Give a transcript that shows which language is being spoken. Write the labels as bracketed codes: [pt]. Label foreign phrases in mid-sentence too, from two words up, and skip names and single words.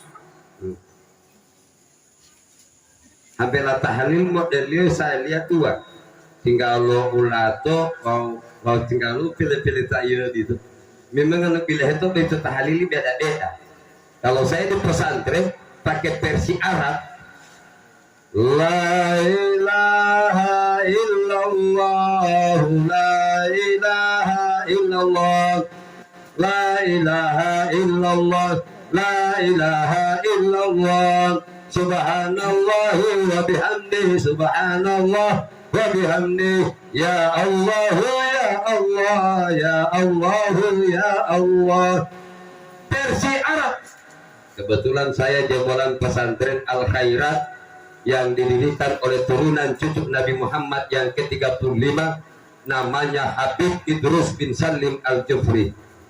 [id] Hampirlah tahlil modelnya saya lihat dua, tinggal lo ulato mau tinggal lo pilih-pilih tayo gitu. Memang kalau pilih itu tahlil beda-beda. Kalau saya di pesantren pakai versi Arab, [ar] لا إله إلا الله، لا إله إلا الله، لا إله إلا الله، لا إله إلا الله. سبحان الله وبحمده، سبحان الله وبحمده, يا الله يا الله يا الله يا الله. [id] Versi Arab. Kebetulan saya jebolan pesantren Al Khairat yang didirikan oleh turunan cucu Nabi Muhammad yang ke-35, namanya Habib Idrus bin Salim Al Jufri.